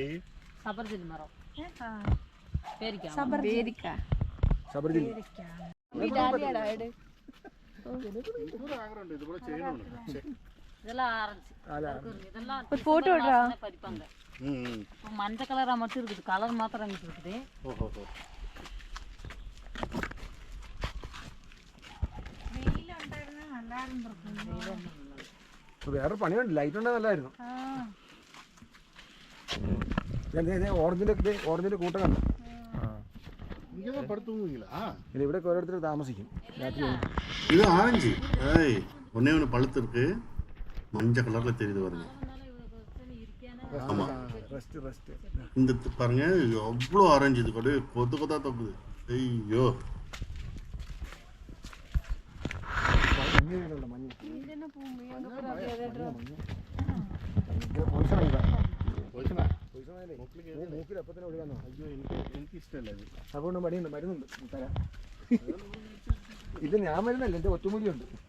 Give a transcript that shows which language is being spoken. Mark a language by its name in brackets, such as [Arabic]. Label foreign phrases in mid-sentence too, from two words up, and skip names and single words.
[Tamil] சபர்ஜெல்லி மரம். பேரிக்காய். பேரிக்காய். சபர்ஜெல்லி. ഈ டாலியாடா எடு. இது கூட செய்யணும். இதெல்லாம் ஆரஞ்சு. இதெல்லாம் ஒரு போட்டோ எடுறா. பறிப்பாங்க. இப்போ மஞ்சள் கலரா மட்டும் இருக்குது, கலர் மாத்திரம் இருக்குது. ஓஹோ. [Malayalam] വേറെ പണിയുണ്ട്, ലൈറ്റ് ഉണ്ടെങ്കിൽ നല്ലതായിരുന്നു. ഓറഞ്ചിന്റെ കൂട്ടം കണ്ടു. ഇവിടെ ഓരോരുത്തർ താമസിക്കും. [Tamil] இது ஆரஞ்சு. ஒன்னே ஒன்று பழுத்து இருக்கு, மஞ்சள் கலர்ல தெரியுது பாருங்க. ஆமா, இந்த பாருங்க எவ்வளோ ஆரஞ்சு. இது கூட கொத்து கொத்தா தொக்குது. ஐயோ, [Malayalam] അതുകൊണ്ട് മരുന്നുണ്ട് തരാം. ഇത് ഞാൻ മരുന്നല്ല, എൻ്റെ ഒറ്റമൂലിയുണ്ട്.